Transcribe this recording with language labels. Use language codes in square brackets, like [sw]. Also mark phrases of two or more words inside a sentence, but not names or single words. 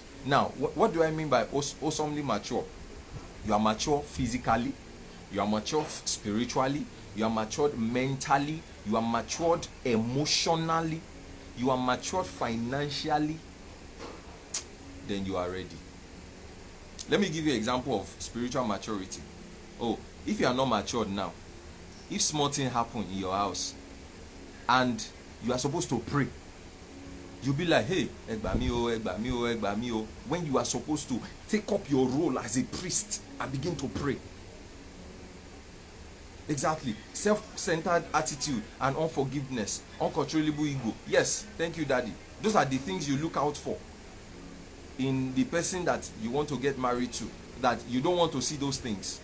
[en] Now, what do I mean by awesomely mature? You are mature physically, you are mature spiritually, you are matured mentally, you are matured emotionally, you are matured financially, then you are ready. Let me give you an example of spiritual maturity. Oh, if you are not matured now, if small thing happen in your house and you are supposed to pray, you'll be like, [yo] hey, egba mi o, egba mi o, egba mi o. [en] When you are supposed to take up your role as a priest and begin to pray. Exactly. Self-centered attitude and unforgiveness, uncontrollable ego. Yes, thank you, Daddy. Those are the things you look out for in the person that you want to get married to, that you don't want to see those things.